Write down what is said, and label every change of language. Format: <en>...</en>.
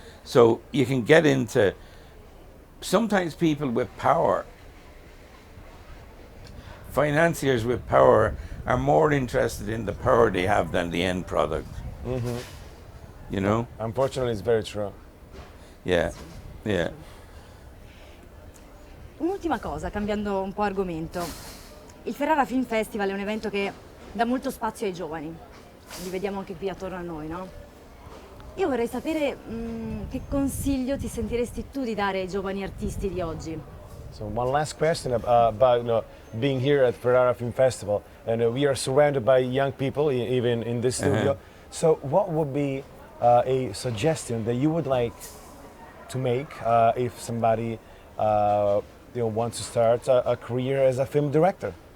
<en>So you can get into, sometimes people with power, financiers with power, are more interested in the power they have than the end product. You know? Unfortunately, it's very true. Yeah, yeah.</en> <it>Un'ultima cosa, cambiando un po' argomento. Il Ferrara Film Festival è un evento che dà molto spazio ai giovani. Li vediamo anche qui attorno a noi, no? Io vorrei sapere che consiglio ti sentiresti tu di dare ai giovani artisti di oggi?</it> <en>So one last question about being here at Ferrara Film Festival, and we are surrounded by young people, even in this studio. So what would be a suggestion that you would like to make if somebody wants to start a career as a film director?</en>